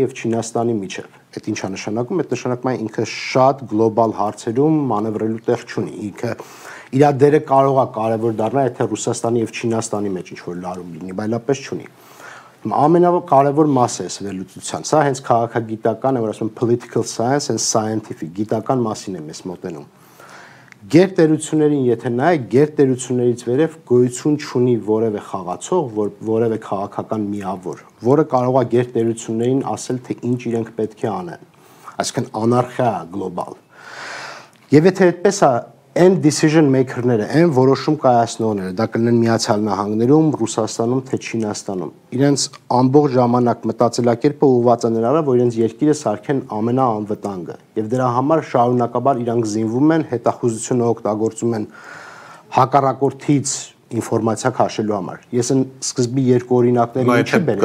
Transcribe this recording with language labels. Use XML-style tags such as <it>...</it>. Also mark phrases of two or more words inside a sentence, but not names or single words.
<hy>եւ Չինաստանի միջև։ Այդ ինչ է նշանակում, այդ նշանակում է ինքը շատ գլոբալ հարցերում մանևրելու տեղ չունի։ Ինքը իր դերը կարող է կարևոր դառնալ, եթե Ռուսաստանի եւ Չինաստանի մեջ ինչ որ լարում լինի, այլապես չունի։ Ամենակարևոր մասը է վերլուծության։ Սա հենց քաղաքագիտական է, որ ասում</hy> <en>political science and scientific,</en> <hy>գիտական մասին է մեզ մոտենում։ Գերտերություններին եթե նայեք, գերտերություններից վերև գոյություն չունի որևէ խաղացող, որևէ քաղաքական միավոր, որը կարող է գերտերություններին ասել, թե ինչ իրենք պետք է անեն։ Այսինքն անարխիա գլոբալ։ Եվ եթե այդպես է,</hy> <en>end decision maker-</en> <hy>ները, այն որոշում կայացնողները, դա կլինեն Միացյալ Նահանգներում, Ռուսաստանում, թե Չինաստանում, իրենց ամբողջ ժամանակ մտածելակերպը ուղղված է նրան, որ իրենց երկիրը սարքեն ամենաանվտանգը, եւ դրա համար շարունակաբար իրանք զինվում են, հետախուզությունը օգտագործում են հակառակորդից ինֆորմացիա քաշելու համար։ Ես այն սկզբի երկու օրինակները ինչի բերեցի։</hy>